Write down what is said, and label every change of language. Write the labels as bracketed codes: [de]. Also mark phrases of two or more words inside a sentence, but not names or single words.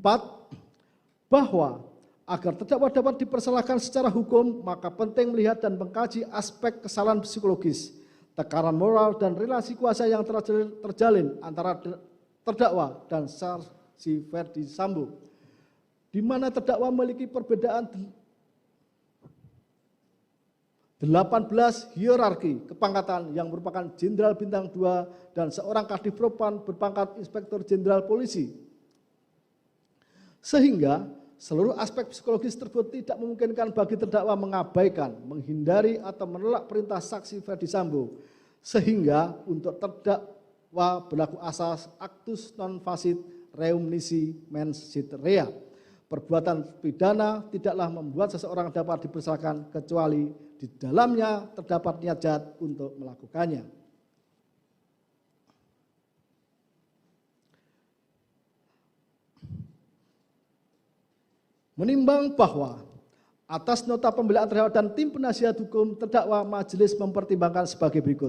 [id] Bahwa agar terdakwa dapat dipersalahkan secara hukum, maka penting melihat dan mengkaji aspek kesalahan psikologis, tekanan moral, dan relasi kuasa yang terjalin antara terdakwa dan saksi Ferdi Sambo, di mana terdakwa memiliki perbedaan 18 hierarki kepangkatan yang merupakan Jenderal Bintang 2 dan seorang Kadif Propam berpangkat Inspektur Jenderal Polisi. Sehingga seluruh aspek psikologis tersebut tidak memungkinkan bagi terdakwa mengabaikan, menghindari atau menolak perintah saksi Ferdi Sambo. Sehingga untuk terdakwa berlaku asas [la] actus non facit reum nisi mens sit rea. [id] Perbuatan pidana tidaklah membuat seseorang dapat dipersalahkan kecuali di dalamnya terdapat niat jahat untuk melakukannya. Menimbang bahwa atas nota pembelaan terhadap dan tim penasihat hukum terdakwa, majelis mempertimbangkan sebagai berikut.